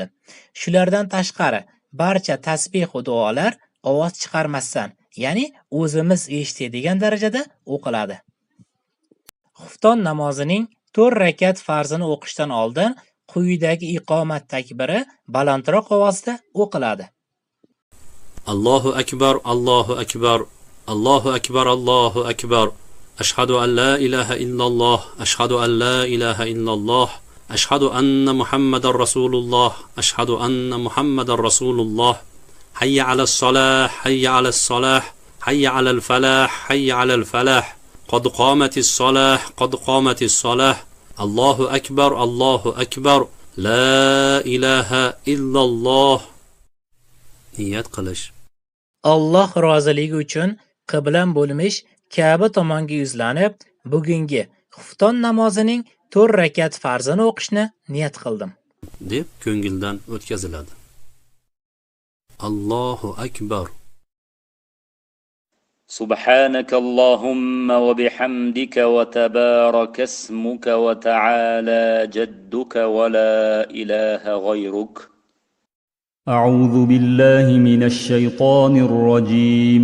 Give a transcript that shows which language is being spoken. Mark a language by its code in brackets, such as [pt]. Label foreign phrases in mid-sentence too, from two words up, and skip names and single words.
[uz] Shulardan tashqari barcha tasbih va duolar ovoz chiqarmasdan, ya'ni o'zimiz eshitadigan darajada o'qiladi. Xufton namozining 4 rakat farzini o'qishdan oldin quyidagi iqomat takbiri balandroq ovozda o'qiladi. [ar] الله أكبر، الله أكبر، الله أكبر، الله أكبر. أشهد أن لا إله إلا الله، أشهد أن لا إله إلا الله, أشهد أن محمدا رسول الله، أشهد أن محمدا رسول الله. حي على الصلاة، حي على الصلاة، حي على الفلاح، حي على الفلاح. قد قامت الصلاة، قد قامت الصلاة. الله أكبر، الله أكبر. لا إله إلا الله. [uz] Niyat qilish. Alloh roziligi uchun qiblam bo'lmish Ka'ba tomonga yuzlanib, bugungi xufton namozining 4 rakat farzini o'qishni niyat qildim deb ko'ngildan o'tkaziladi. [ar] الله أكبر. سبحانك اللهم وبحمدك وتبارك اسمك وتعالى جدك ولا إله غيرك. أعوذ بالله من الشيطان الرجيم.